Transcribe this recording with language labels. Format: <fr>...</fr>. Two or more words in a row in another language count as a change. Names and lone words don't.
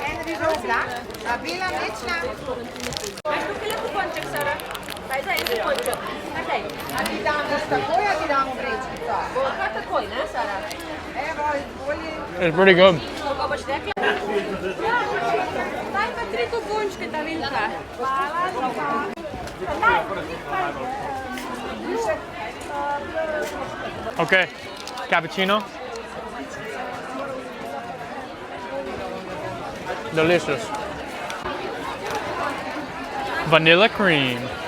<sl>Bila mlečna. Imaš tukaj le kuponček, Sara? Daj za en kuponček. Daj. A ti damo takoj, a ti damo vrečkico? Bo kar takoj, ne, Sara? Evo, izvoli.</sl> <en>It's pretty good.</en> <sl>Kako boš rekla? Daj pa 3 kupončke, ta Vilka. Hvala.</sl> <en>Okay, cappuccino. Delicious. Vanilla cream.</en>